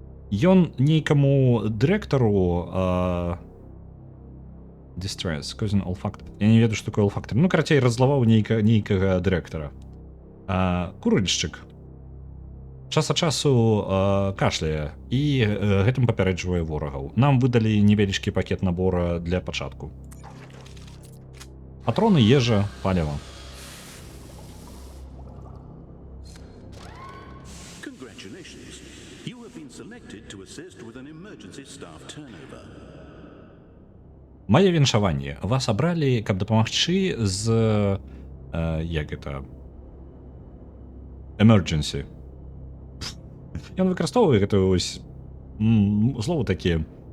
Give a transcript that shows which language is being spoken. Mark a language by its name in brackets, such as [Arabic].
[Belarusian] Ён нейкаму дырэктару Distress, causing all factor. Я не ведаю, што такое all factor. Ну, карацей, раззлаваў нейкага дырэктара. Курыльшчык. Час ад часу кашляе і гэтым папярэджвае ворагаў. Нам выдалі невялічкі пакет набора для пачатку. Патроны, ежа, паліва. [English] Congratulations. You have been selected to assist with an emergency staff turnover. [Belarusian] Мае віншаванне. Вас абралі, каб дапамагчы з... як гэта... emergency. Ён выкарыстоўвае гэтую вось слово такія.